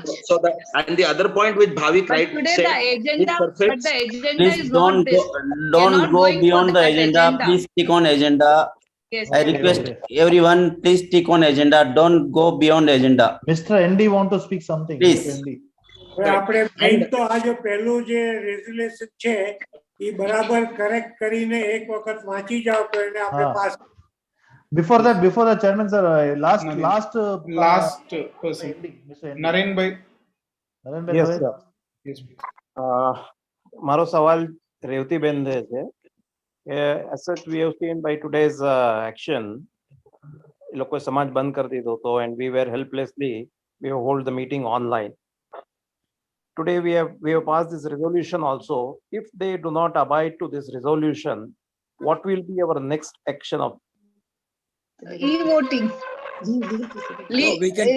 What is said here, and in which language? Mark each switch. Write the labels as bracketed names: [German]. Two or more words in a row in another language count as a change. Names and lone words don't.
[English] So that, and the other point with Bhavik, But right? today the agenda, Please is don't not this. don't go beyond the agenda. Please stick on agenda. Yes. I request everyone, please stick on agenda. Don't go beyond agenda. Mr. ND want to speak something. Please. Mr. ND. [Gujarati] આપણે મેઇન તો આ જો પહેલું જે રેઝોલ્યુશન છે એ બરાબર કરેક્ટ કરીને એક વખત વાંચી જાઓ તો એને આપણે પાસ. [English] Before that, chairman sir, last person. Naren bhai. Yes, sir. Yes, please. [Gujarati] મારો સવાલ રેવતીબેન છે. [English] As such, we have seen by today's action, [Gujarati] લોકો સમાજ બંધ કરી દીધો હતો, [English] and we were helplessly we hold the meeting online. Today we have passed this resolution also. If they do not abide to this resolution, what will be our next action of E-voting. we can It take will be a